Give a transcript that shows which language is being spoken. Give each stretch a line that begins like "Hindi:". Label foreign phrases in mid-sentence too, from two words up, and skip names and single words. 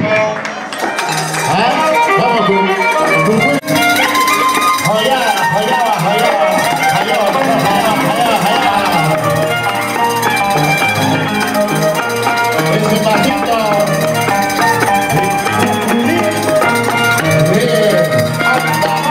Spanish: ¿Ah? Vamos con Coculi. Jayaba, jayaba, jayaba, jayaba, jayaba, jayaba. Ese pasito. Bien, anda,